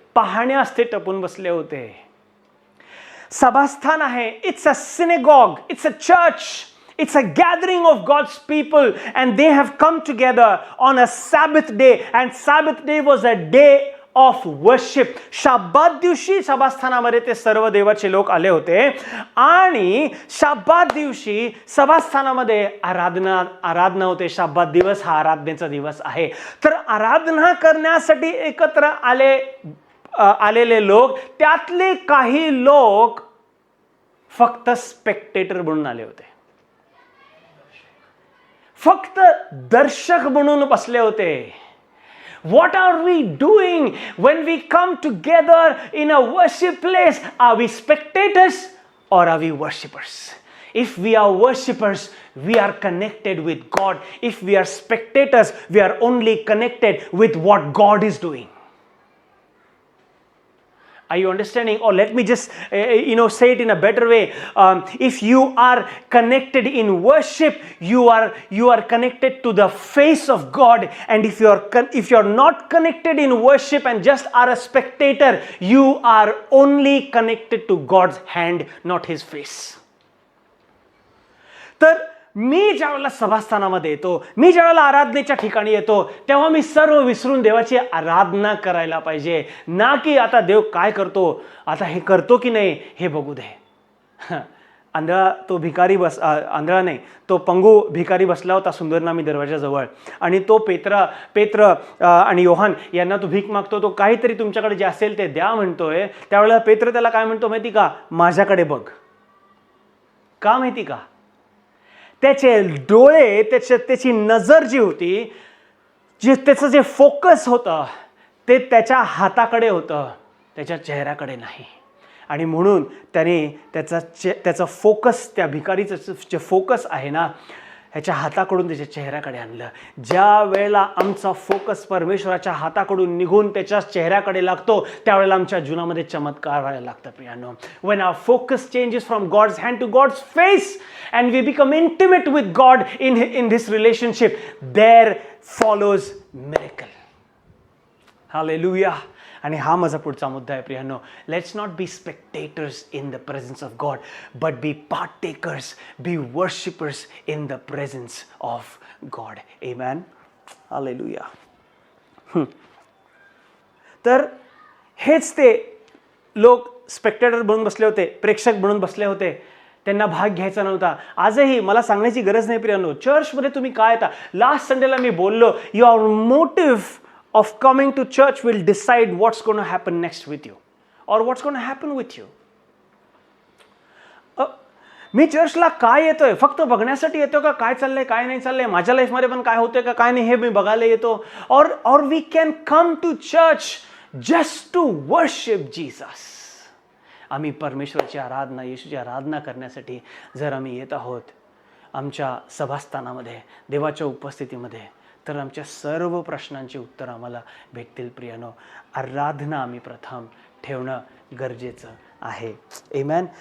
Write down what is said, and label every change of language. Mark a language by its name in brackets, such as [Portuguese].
[Marathi] पाहण्यास ते टपून बसले होते. सभास्थान आहे. [English] It's a synagogue, it's a church, it's a gathering of God's people, and they have come together on a Sabbath day, and Sabbath day was a day of worship. [Marathi] शाबात दिवशी सभास्थानामध्ये ते सर्व देवाचे लोक आले होते आणि शाबात दिवशी सभास्थानामध्ये आराधना होते. शाबात दिवस हा आराधनेचा दिवस आहे. तर आराधना करण्यासाठी एकत्र आलेले लोक, त्यातले काही लोक फक्त स्पेक्टेटर म्हणून आले होते, फक्त दर्शक म्हणून बसले होते. [English] What are we doing when we come together in a worship place? Are we spectators or are we worshippers? If we are worshippers, we are connected with God. If we are spectators, we are only connected with what God is doing. Are you understanding? Or let me just say it in a better way. If you are connected in worship, you are connected to the face of God. And if you are not connected in worship and just are a spectator, you are only connected to God's hand, not his face. [Marathi] तर मी ज्यावेळेला सभास्थानामध्ये येतो, मी ज्यावेळेला आराधनेच्या ठिकाणी येतो, तेव्हा मी सर्व विसरून देवाची आराधना करायला पाहिजे. ना की आता देव काय करतो, आता हे करतो की नाही हे बघू दे. आंधळा तो भिकारी आंधळा नाही, तो पंगू भिकारी बसला होता सुंदरनामी दरवाजाजवळ आणि तो पेत्र आणि योहान यांना तो भीक मागतो. तो काहीतरी तुमच्याकडे जे असेल ते द्या म्हणतोय. त्यावेळेला पेत्र त्याला काय म्हणतो माहिती का, माझ्याकडे बघ. का माहिती का, त्याचे डोळे, त्याची नजर जी होती, त्याचं जे फोकस होतं ते त्याच्या हाताकडे होतं, त्याच्या चेहऱ्याकडे नाही. आणि म्हणून त्याने त्याचा फोकस, त्या भिकारीचं जे फोकस आहे ना, ह्याच्या हाताकडून त्याच्या चेहऱ्याकडे आणलं. ज्या वेळेला आमचा फोकस परमेश्वराच्या हाताकडून निघून त्याच्या चेहऱ्याकडे लागतो, त्यावेळेला आमच्या जीवनामध्ये चमत्कार व्हायला लागतं. [English] प्रियांनो, when our focus changes from God's hand to God's face and we become intimate with God in this relationship, there follows miracle. Hallelujah. [Marathi] आणि हा माझा पुढचा मुद्दा आहे. [English] प्रियांनो, let's not be spectators in the presence of God, but be partakers, be worshippers in the presence of God. Amen. [Marathi] Hallelujah. तर हेच ते लोक स्पेक्टेटर बनून बसले होते, प्रेक्षक बनून बसले होते. त्यांना भाग घ्यायचा नव्हता. आजही मला सांगण्याची गरज नाही प्रियांनो, चर्चमध्ये तुम्ही काय येता. लास्ट संडेला मी बोललो, [English] Your motive of coming to church will decide what's going to happen next with you or what's going to happen with you. [Marathi] मी चर्चला काय येतोय, फक्त बघण्यासाठी येतो का, काय चाललंय काय नाही चाललंय, माझ्या लाईफमध्ये पण काय होतंय का काय नाही हे मी बघायला येतो. [English] or we can come to church just to worship Jesus. [Marathi] आम्ही परमेश्वराची आराधना, येशूची आराधना करण्यासाठी जर आम्ही येत आहोत आमच्या सभास्थानामध्ये, देवाच्या उपस्थितीमध्ये, तर आमच्या सर्व प्रश्नांची उत्तर आम्हाला भेटतील. प्रियानो, आराधना आम्ही प्रथम ठेवणं गरजेचं आहे. आमेन.